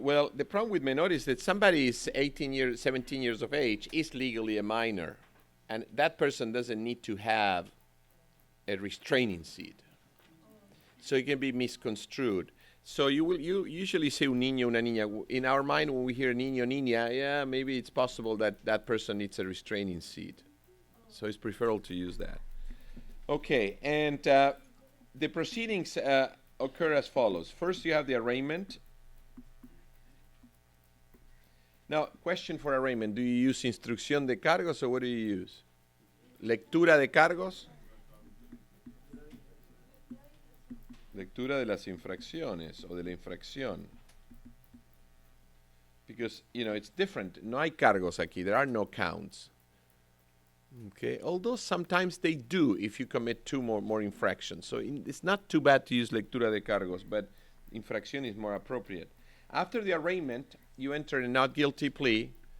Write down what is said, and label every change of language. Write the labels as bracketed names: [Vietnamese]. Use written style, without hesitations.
[English] Well, the problem with menor is that somebody is 18 years, 17 years of age, is legally a minor, and that person doesn't need to have a restraining seat. So it can be misconstrued. So you usually say [Spanish] un niño, una niña. [English] In our mind, when we hear niño, niña, yeah, maybe it's possible that that person needs a restraining seat. So it's preferable to use that. Okay, and the proceedings occur as follows. First, you have the arraignment. Now, question for arraignment. Do you use [Spanish] instrucción de cargos, [English] or what do you use? [Spanish] Lectura de cargos? Lectura de las infracciones o de la infracción. [English] Because, you know, it's different. [Spanish] No hay cargos aquí. [English] There are no counts. Okay, although sometimes they do if you commit two more infractions. So it's not too bad to use [Spanish] lectura de cargos, [English] but infracción is more appropriate. After the arraignment, you enter a not guilty plea.